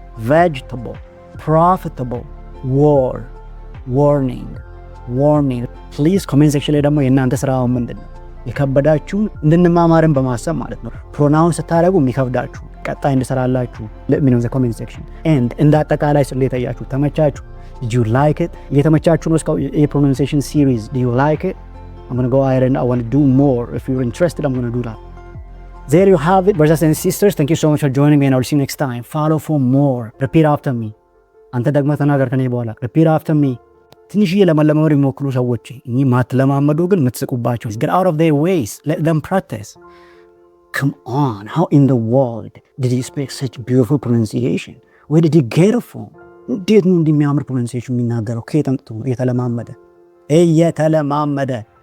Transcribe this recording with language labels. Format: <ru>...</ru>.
<en>Vegetable. Profitable. War. Warning. warming.</en> <am>Please comment section ላይ ደግሞ የእናንተ ስራው ምንድነው? የከበዳችሁን እንድንማማርን በማሰብ ማለት ነው። ፕሮናውንስ ስታደርጉ የሚከብዳችሁ ቀጣይ እንድሰራላችሁ</am> <en>let me know in the comment section.</en> <am>and እንደ አጠቃላይ ስለሌ ታያችሁ ተመቻችሁ?</am> <en>did you like it?</en> <am>የተመቻችሁ ነው እስካሁን</am> <en>የpronunciation series do you like it? I'm going to go ahead and I want to do more. If you're interested, I'm going to do that. There you have it, brothers and sisters. Thank you so much for joining me, and I'll see you next time. Follow for more. Repeat after me.</en> <am>አንተ ደግሞ ተናገር ከኔ በኋላ</am> <en>repeat after me.</en> <am>ትንሽዬ ለመለማመድ የሚሞክሩ ሰዎች እኚህ ማትለማመዱ ግን የምትስቁባቸው</am> <en>get out of their ways. Let them practice. Come on, how in the world did you speak such beautiful pronunciation? Where did you get it from?</en> <am>እንዴት ነው እንደሚያምር pronunciation የሚናገረው? ከየት አምጥቶ የተለማመደ</am>